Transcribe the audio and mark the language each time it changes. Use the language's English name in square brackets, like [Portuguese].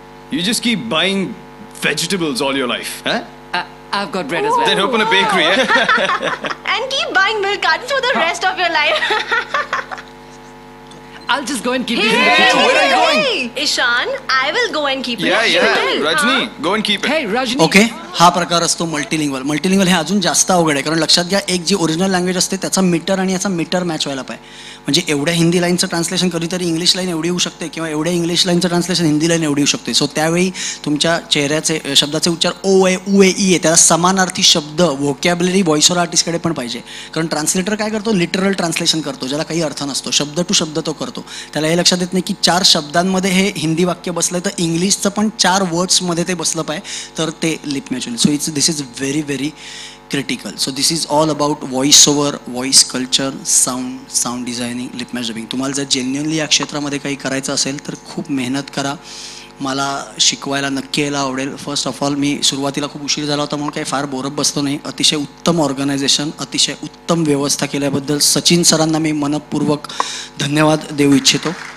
[English] You just keep buying vegetables all your life, huh? I've got bread as well. Then open a bakery, eh? And keep buying milk cartons for the rest of your life. I'll just go and keep it. Hey, Where are you going? Ishan, I will go and keep it. Yeah. She will. Rajni, go and keep it. Hey, Rajni. Okay. [Marathi] हा प्रकार असतो multilingual. Multilingual हे अजून जास्त अवघड आहे, कारण लक्षात घ्या एक जी ओरिजिनल लँग्वेज असते त्याचा मीटर आणि याचा मीटर मॅच व्हायला पाहिजे. म्हणजे एवढ्या हिंदी लाईनचं ट्रान्सलेशन कधीतरी इंग्लिश लाईन एवढी होऊ शकते किंवा एवढ्या इंग्लिश लाईनचं ट्रान्सलेशन हिंदी लाईन एवढी होऊ शकते. सो त्यावेळी तुमच्या चेहऱ्याचे शब्दाचे उच्चार ओ ए उ ए ई आहे, त्याला समानार्थी शब्द व्होकॅबलरी व्हॉइस ओव्हर आर्टिस्टकडे पण पाहिजे. कारण ट्रान्सलेटर काय करतो, लिटरल ट्रान्सलेशन करतो ज्याला काही अर्थ नसतो, शब्द टू शब्द तो करतो. त्याला हे लक्षात येत नाही की 4 शब्दांमध्ये हे हिंदी वाक्य बसलं तर इंग्लिशचं पण 4 वर्ड्समध्ये ते बसलं पाहिजे तर ते लिप मॅच होईल. [English] So this is very very critical. So this is all about voice over, voice culture, sound designing, lip match dubbing. [Marathi] तुम्हाला जर जेन्युअनली या क्षेत्रामध्ये काही करायचं असेल तर खूप मेहनत करा. मला शिकवायला नक्की यायला आवडेल. [English] first of all [Marathi] मी सुरुवातीला खूप उशीर झाला होता म्हणून काही फार बोरप बसतो नाही. अतिशय उत्तम ऑर्गनायझेशन, अतिशय उत्तम व्यवस्था केल्याबद्दल सचिन सरांना मी मनपूर्वक धन्यवाद देऊ इच्छितो.